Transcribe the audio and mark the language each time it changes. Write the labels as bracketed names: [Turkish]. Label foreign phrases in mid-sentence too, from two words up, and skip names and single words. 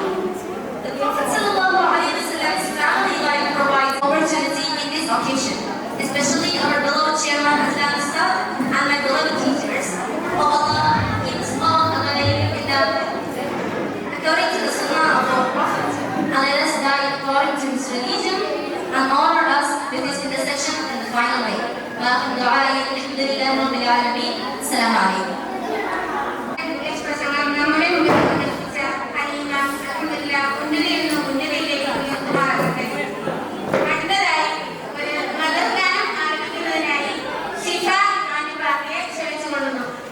[English] The Prophet ﷺ's family life provides opportunity in this occasion, especially our beloved chairman Azlan Ustad and my beloved teachers. Oh Allah, keep us all according to the Sunnah of our Prophet, and let us die according to his religion, and honor us with his intercession in the final way. [Arabic] وآخر دعائي الحمد لله رب العالمين. السلام عليكم. [Malayalam] നമ്മുടെ മുമ്പിൽ അവതരിപ്പിച്ച അലീന അൽഹംദുലില്ലാ ഉന്നതയിൽ ഉന്നതയിലേക്ക് ഉയർത്തുമാറാകട്ടെ. അടുത്തതായി ഒരു മതഗാനം ആരംഭിക്കുന്നതിനായി ശിഫ ആനിബായെ ക്ഷണിച്ചുകൊള്ളുന്നു.